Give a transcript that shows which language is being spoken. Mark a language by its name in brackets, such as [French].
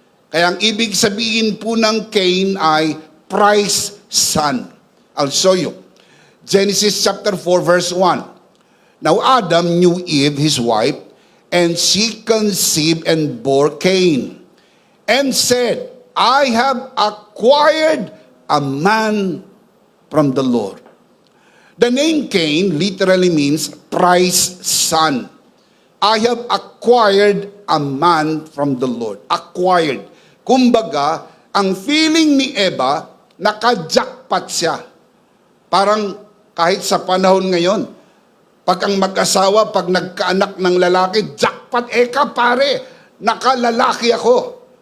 [Filipino] Kaya ang ibig sabihin po ng Cain ay [English] prized son. I'll show you. Genesis chapter 4 verse 1. Now Adam knew Eve, his wife, and she conceived and bore Cain, and said, I have acquired a man from the Lord. The name Cain literally means prized son. I have acquired a man from the Lord. Acquired. [Filipino] Kumbaga, ang feeling ni Eva, naka-jackpot siya. Parang kahit sa panahon ngayon, pag ang mag-asawa, pag nagkaanak ng lalaki, jackpot, eka pare, nakalalaki ako.